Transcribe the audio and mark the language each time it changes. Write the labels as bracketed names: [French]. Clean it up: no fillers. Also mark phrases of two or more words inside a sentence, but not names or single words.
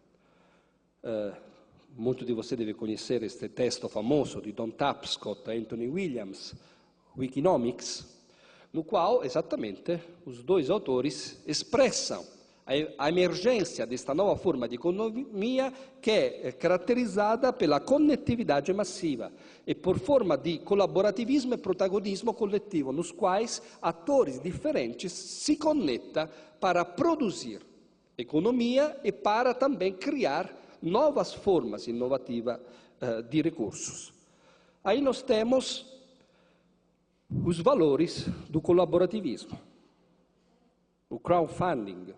[Portuguese] Muitos de vocês devem conhecer este texto famoso de Don Tapscott e Anthony Williams, Wikinomics, no qual, exatamente, os dois autores expressam a emergência desta nova forma de economia [Italian] che è caratterizzata per la connettività massiva e por forma di collaborativismo e protagonismo collettivo, [Portuguese] nos quais atores diferentes se conectam para produzir economia e para também criar novas formas inovativas de recursos. Aí nós temos os valores do colaborativismo, o crowdfunding.